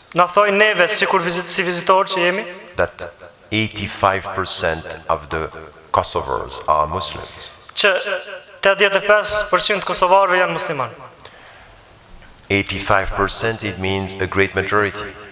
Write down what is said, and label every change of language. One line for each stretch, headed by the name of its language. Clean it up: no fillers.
Albanian: Na thojnë neve sikur si vizitorë që jemi,
English: that 85% of the Kosovars are Muslims.
Albanian: që 85% kosovarëve janë muslimanë.
English: 85%, it means a great majority.